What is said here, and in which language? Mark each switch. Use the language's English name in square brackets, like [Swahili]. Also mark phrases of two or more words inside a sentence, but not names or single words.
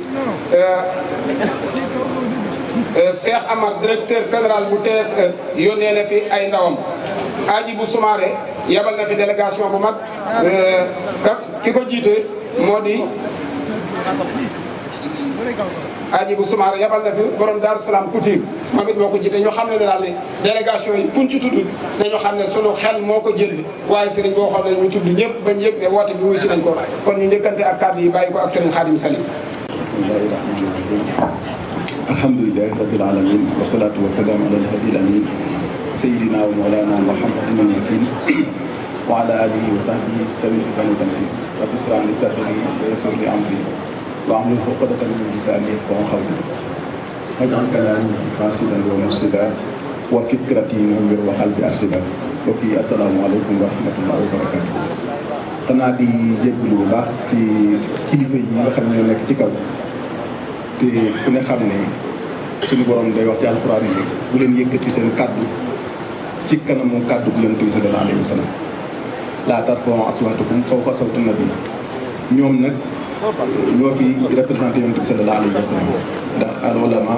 [Wolof] Cheikh Amar directeur général bu TSE yónnee na fi ay ndawam Aji bu Soumaré yabal na fi délégation bu mag ki ko jiite moo di Aji bu Soumaré yabal na fi borom Daaru Salaam Couture moom it moo ko jiite ñu xam ne daal ne délégation yi kuñ ci tudd dañu xam ne sunu xel moo ko jël waaye sëriñ boo xam ne ñu tudd ñëpp bañ yëg ne woote bi wuy si nañ ko kon ñu njëkkante ak kàddu yi bàyyi ko ak sëriñ Khadim Salim. [Arabic] بسم الله الرحمن الرحيم الحمد لله رب العالمين والصلاة والسلام على الهادي الأمين سيدنا ومولانا محمد المكين و على آله وصحبه سبيل بني تمكين رب اشرح لي صدري ويسر لي أمري واحلل عقدة من لساني يفقهوا قولي واجعل كلامي فاسدا ومرشدا وفكرتي نور وقلبي أرشدا [Wolof] mbokk yi [Arabic] السلام عليكم ورحمة الله وبركاته [Wolof] xanaa di jégalu bu baax ci kilifa yi nga xam ne ñoo nekk ci kaw te ku ne xam ne suñu borom day wax ci alxuraan yi bu leen yëkkati seen kàddu ci kanamu kàddu bu leen tuuti [Arabic] صلى الله عليه وسلم لا ترفعوا أصواتكم فوق صوت النبي [Wolof] ñoom nag ñoo fi représenté yonent bi [Arabic] صلى الله عليه وسلم [Wolof] ndax [Arabic] العلماء